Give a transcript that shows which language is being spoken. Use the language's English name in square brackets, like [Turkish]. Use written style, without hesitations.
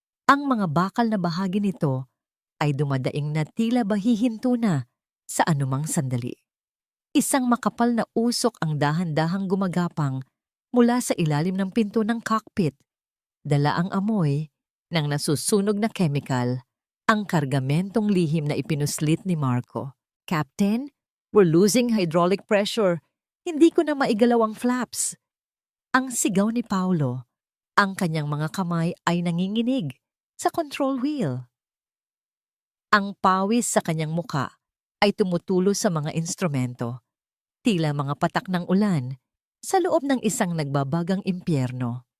[Filipino] Ang mga bakal na bahagi nito ay dumadaing na tila bahihinto na sa anumang sandali. Isang makapal na usok ang dahan-dahang gumagapang mula sa ilalim ng pinto ng cockpit. Dala ang amoy ng nasusunog na chemical ang kargamentong lihim na ipinuslit ni Marco. [English] "Captain, we're losing hydraulic pressure. [Filipino] Hindi ko na maigalaw ang flaps." Ang sigaw ni Paulo, ang kanyang mga kamay ay nanginginig sa control wheel. Ang pawis sa kanyang muka ay tumutulo sa mga instrumento, tila mga patak ng ulan sa loob ng isang nagbabagang impyerno.